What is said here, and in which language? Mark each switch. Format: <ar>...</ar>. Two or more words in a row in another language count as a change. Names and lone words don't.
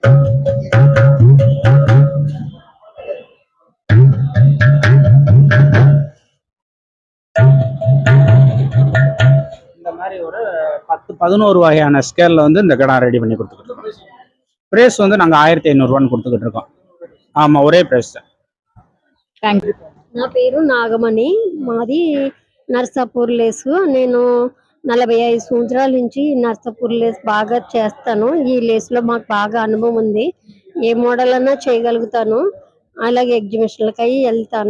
<ta>இந்த மாதிரி ஒரு 10-11 வகையான ஸ்கேலில் வந்து இந்த கிடம் ரெடி பண்ணி கொடுத்துக்கிட்டு இருக்கோம். ப்ரைஸ் வந்து நாங்கள் 1500 கொடுத்துக்கிட்டு இருக்கோம். ஆமாம், ஒரே ப்ரைஸ் தான். தேங்க்யூ.</ta> <te>నా పేరు నాగమణి, మాది నర్సాపూర్ లేసు. నేను 45 సంవత్సరాల నుంచి నర్సాపూర్ లేస్ బాగా చేస్తాను. ఈ లేస్లో మాకు బాగా అనుభవం ఉంది. ఏ మోడల్ అన్నా చేయగలుగుతాను. అలాగే ఎగ్జిబిషన్లకి అవి వెళ్తాను.</te>